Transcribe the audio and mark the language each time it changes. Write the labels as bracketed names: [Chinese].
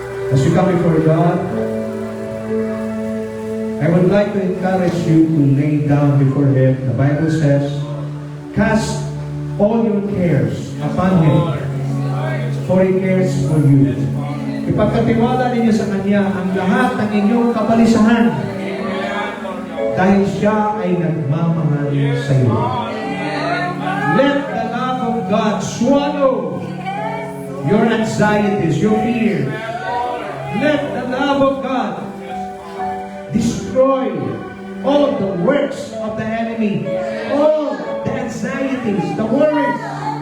[English] As you come before God, I would like to encourage you to lay down before Him. The Bible says, cast all your cares upon Him, for He cares for you. [Filipino] Ipagkatiwala ninyo sa Kanya ang lahat ng inyong kabalisahan dahil Siya ay nagmamahal sa iyo. [English] Let the love of God swallow your anxieties, your fears. Let the love of God destroy all the works of the enemy, all the anxieties, the worries.